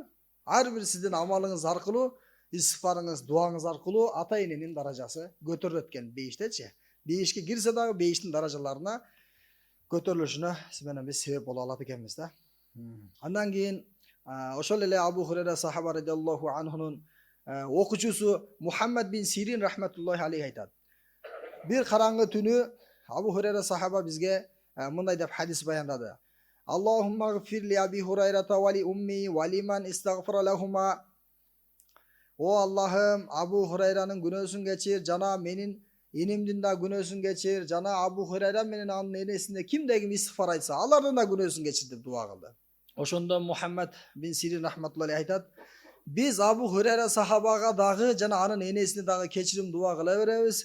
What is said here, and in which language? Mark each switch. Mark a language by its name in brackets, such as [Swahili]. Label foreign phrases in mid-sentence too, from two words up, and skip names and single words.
[Kyrgyz] Ар бир сиздин амалыңыз аркылуу, истигфарыңыз, дуаңыз аркылуу ата эненин даражасы көтөрүлөт экен бейиштечи. Бейишке кирсе дагы бейиштин даражаларына көтөрүлүшүнө сиз менен биз себеп боло алат экенбиз да. Андан кийин ошол эле Абу Хурайра сахаба [Arabic] رضي الله عنه [Kyrgyz] окуучусу Мухаммад бин Сирин [Arabic] رحمة الله عليه [Kyrgyz] айтат. Бир караңгы түнү Абу Хурайра сахаба бизге мындай деп хадис баяндады. [Arabic] اللهم اغفر لأبي هريرة ولأمي ولمن استغفر لهما. [Kyrgyz] О Аллахым, Абу Хурайранын күнөөсүн кечир, жана менин энемдин да күнөөсүн кечир, жана Абу Хурайра менен анын энесине кимде ким истигфар айтса, алардын да күнөөсүн кечир деп дуа кылды. Ошондо Мухаммад бин Сирин рахматуллахи айтат. Биз Абу Хурайра сахабага дагы жана анын энесине дагы кечирим дуа кыла беребиз.